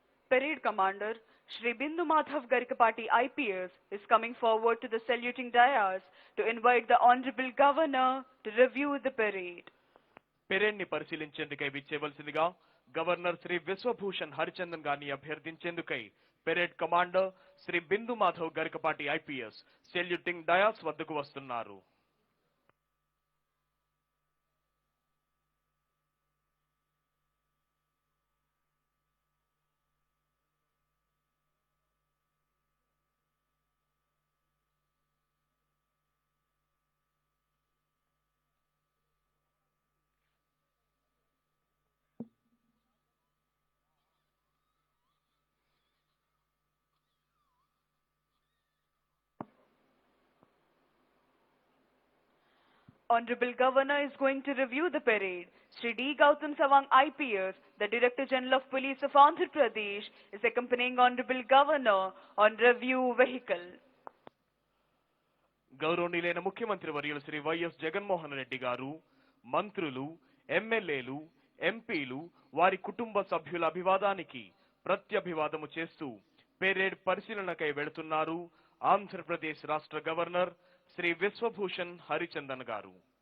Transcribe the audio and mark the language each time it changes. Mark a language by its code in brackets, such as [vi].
[en] Parade Commander Shri Bindu Madhav Garikapati IPS is coming forward to the saluting dais to invite the Honorable Governor to review the parade. [te] Parade ని పరిశీలించేందుకై విచ్చేవలసిందిగా governor Shri Vishwabhushan Harichandan గారిని అభ్యర్థించేందుకై parade commander Shri బిందు Madhav Garikapati IPS saluting dais వద్దకు వస్తున్నారు. [en] Honorable Governor is going to review the parade. Sri D. Gautam Sawang IPS, the Director General of Police of Andhra Pradesh, is accompanying Honorable Governor on review vehicle. [te] గౌరవనీయులైన ముఖ్యమంత్రి వర్యులు Shri YS Jaganmohan Reddy గారు, మంత్రులు, ఎమ్మెల్యేలు, ఎంపీలు, వారి కుటుంబ సభ్యుల అభివాదానికి ప్రత్యభివాదము చేస్తూ పెరేడ్ పరిశీలనకై వెళుతున్నారు ఆంధ్రప్రదేశ్ రాష్ట్ర గవర్నర్ శ్రీ విశ్వభూషణ్ హరిచందన్ గారు.